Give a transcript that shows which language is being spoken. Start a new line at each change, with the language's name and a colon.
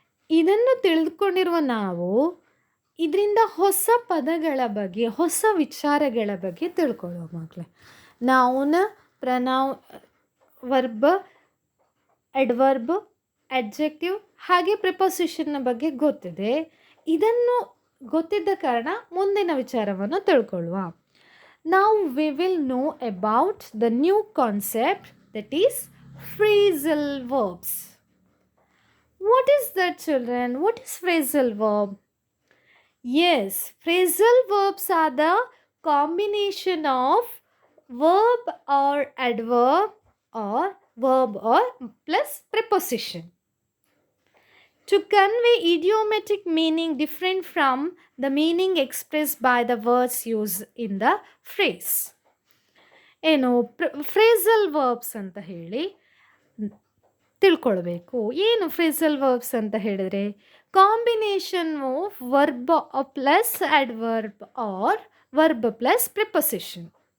Kannada: ಇದನ್ನು ತಿಳಿದುಕೊಂಡಿರುವ ನಾವು ಇದರಿಂದ ಹೊಸ ಪದಗಳ ಬಗ್ಗೆ, ಹೊಸ ವಿಚಾರಗಳ ಬಗ್ಗೆ ತಿಳ್ಕೊಳ್ಳೋ ಮಕ್ಕಳೇ. Noun, pronoun, verb, adverb, adjective ಹಾಗೆ ಪ್ರಿಪೊಸಿಷನ್ನ ಬಗ್ಗೆ ಗೊತ್ತಿದೆ. ಇದನ್ನು ಗೊತ್ತಿದ್ದ ಕಾರಣ ಮುಂದಿನ ವಿಚಾರವನ್ನು ತಿಳ್ಕೊಳ್ಳುವ.
English: Now we will know about the new concept, that is phrasal verbs. What is that, children? What is phrasal verb? Yes, phrasal verbs are the combination of verb or adverb or verb or plus preposition to convey idiomatic meaning different from the meaning expressed by the words used in the phrase.
Kannada: ಏನು phrasal verbs ಅಂತ ಹೇಳಿ ತಿಳ್ಕೊಳ್ಬೇಕು. ಏನು phrasal verbs ಅಂತ ಹೇಳಿದ್ರೆ
English: Combination of verb plus adverb or verb plus preposition.